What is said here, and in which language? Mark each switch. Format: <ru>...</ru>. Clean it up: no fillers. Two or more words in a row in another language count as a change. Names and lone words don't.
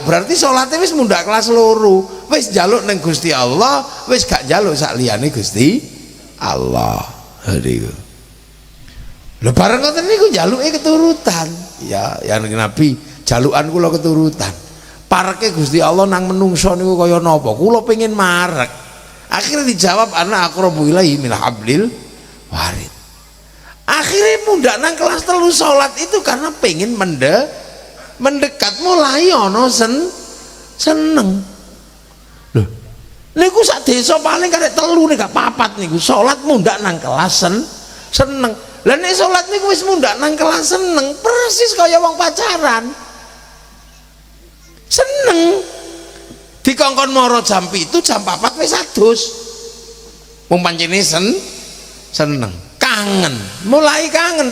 <jv>Berarti salate wis mundak kelas loro. Wis jaluk ning Gusti Allah, wis gak jaluk sak liyane Gusti Allah. Niku. Lho bareng ngoten niku jaluke keturutan. Ya Nabi, jalukan kula keturutan. Pareke Gusti Allah nang menungso niku kaya napa? Kula pengin marek. Akhirnya dijawab</jv> <ar>ana aqrabu ilaihi min hablil warid.</ar> <jv>Akhirnya mundak nang kelas 3 salat</jv> <id>itu karena pengen mendekat</id> <jv>mulai ana seneng. Loh. Niku sak desa paling karek 3 nek gak 4 niku salat mundak nang kelas seneng. Lah nek salat niku wis mundak nang kelas seneng, persis kaya wong pacaran. Seneng dikongkon moro jam 7 jam 4 wis adus wong pancene seneng kangen mulai kangen</jv>